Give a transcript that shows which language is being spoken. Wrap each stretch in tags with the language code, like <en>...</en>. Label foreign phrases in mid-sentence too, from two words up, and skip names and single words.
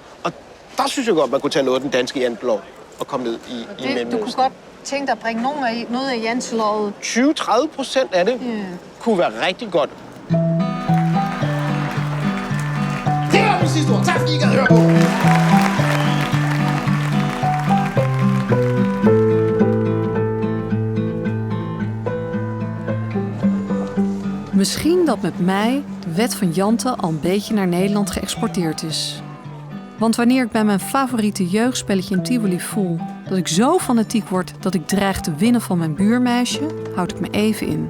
<da>Og der synes jeg godt, man kunne tage noget af den danske jantelov og komme ned i Mellemøsten. Du kunne godt tænke dig at bringe noget af jantelovet. 20-30% af det kunne være rigtig godt. Det var min sidste ord. Tak fordi I gad høre på.</da> <nl>Misschien dat met mij de wet van Jante al een beetje naar Nederland geëxporteerd is. Want wanneer ik bij mijn favoriete jeugdspelletje in Tivoli voel dat ik zo fanatiek word dat ik dreig te winnen van mijn buurmeisje, houd ik me even in.</nl>